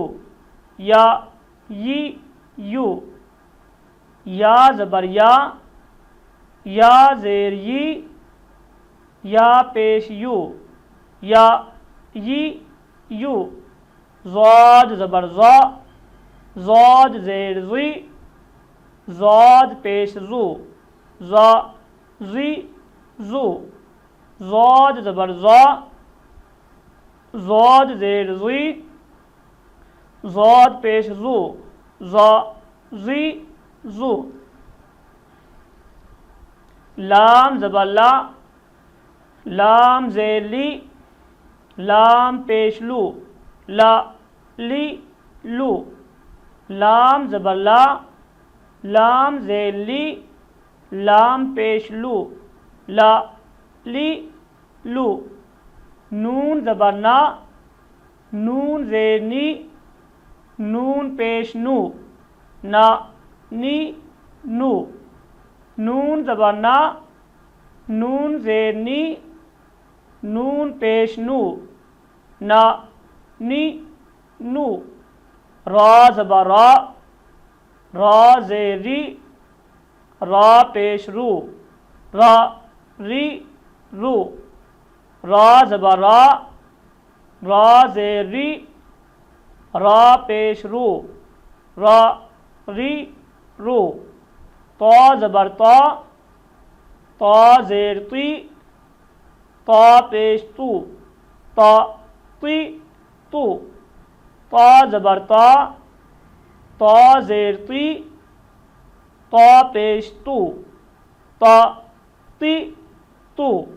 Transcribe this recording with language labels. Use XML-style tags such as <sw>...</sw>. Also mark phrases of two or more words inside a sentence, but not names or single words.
<ur>یا یی یو، یا زبر یا، یا زیر یی، یا پیش یو، یا یی یو، ضاد زبر ضا، ضاد زیر زی، ضاد پیش زو، ضا زی زو، ضاد زبر ضا، ضاد زیر زی، ضاد پیش زو، ضا زی زو، لام زبر لا، لام زیر لی، لام پیش لو، لا لی لو، لام زبر لا، لام زیر لی، لام پیش لو، لا لی لو، نون زبر نا، نون زیر نی، نون پیش نو، نا نی نو، نون زبر نا، نون زیر نی، نون پیش نو، نا نی نو، را زبر را، را زیر ری، را پیش رو، را ری رو، را زبر را، را زیر ری، را پیش رو، را ری رو، تا زبر تا، تا زیر تی، تا پیش تو، تا تی تو، تا زبر تا، تا زیر تی، تا پیش تو، تا تی تو،</ur>